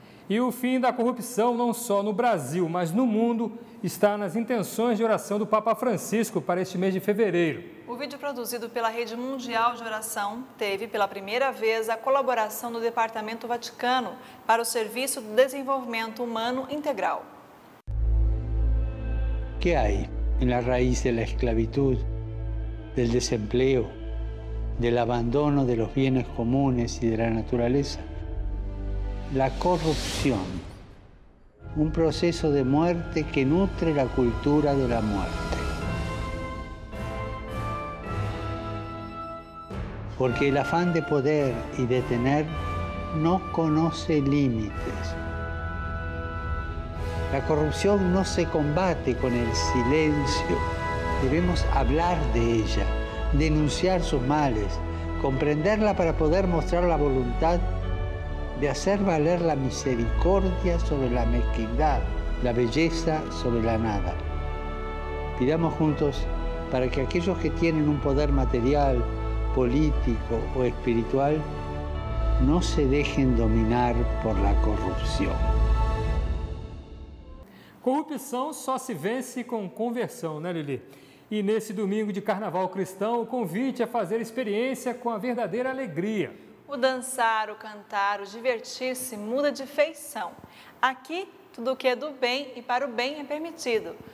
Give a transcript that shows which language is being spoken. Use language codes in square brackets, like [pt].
[pt] E o fim da corrupção, não só no Brasil, mas no mundo, está nas intenções de oração do Papa Francisco para este mês de fevereiro. O vídeo produzido pela Rede Mundial de Oração teve, pela primeira vez, a colaboração do Departamento Vaticano para o Serviço de Desenvolvimento Humano Integral. [es] ¿Qué hay en la raíz de la esclavitud, del desempleo, del abandono de los bienes comunes y de la naturaleza? La corrupción, un proceso de muerte que nutre la cultura de la muerte. Porque el afán de poder y de tener no conoce límites. La corrupción no se combate con el silencio. Debemos hablar de ella, denunciar sus males, comprenderla para poder mostrar la voluntad de hacer valer la misericordia sobre la mezquindad, la belleza sobre la nada. Pidamos juntos para que aquellos que tienen un poder material, político o espiritual no se dejen dominar por la corrupción. [pt] Corrupção só se vence com conversão, né, Lili? E nesse domingo de carnaval cristão, o convite é fazer experiência com a verdadeira alegria. O dançar, o cantar, o divertir-se muda de feição. Aqui, tudo o que é do bem e para o bem é permitido.